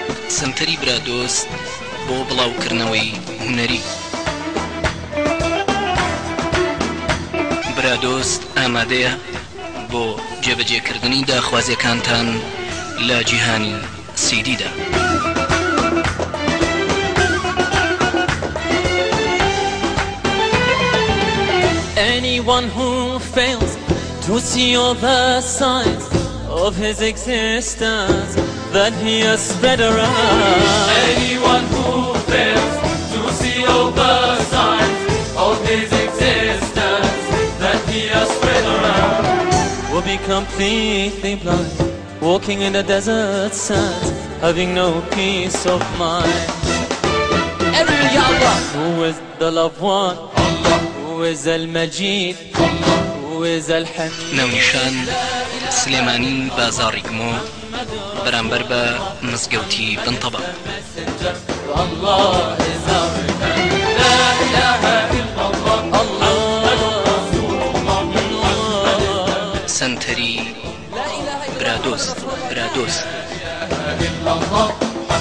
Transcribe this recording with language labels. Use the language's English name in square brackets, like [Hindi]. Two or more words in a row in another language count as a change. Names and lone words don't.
[Central Kurdish] سنتەری برادۆست بۆ بڵاوکردنەوەی هونەری. برادۆست ئامادەیە بۆ جێبەجێکردنی داخوازیەکانتان لە جیهانی سیدیدا. [English] Anyone who fails to see all the signs of his existence that he has spread around. Anyone who fails to see all the signs of his existence that he has spread around will be completely blind, walking in the desert sands, having no peace of mind. Everybody, Allah, who is the loved one? Allah, who is al-Majid? Allah, who is al-Hamid? [Central Kurdish] ناونیشان سلێمانی بازاڕی گمۆ بەرامبەر بە مزگەوتی بنتەبە. [English] Allah is our God. [Arabic] لا إله إلا الله. محمد رسول الله. [Central Kurdish] سنتەری برادۆست. [Arabic] لا إله إلا الله.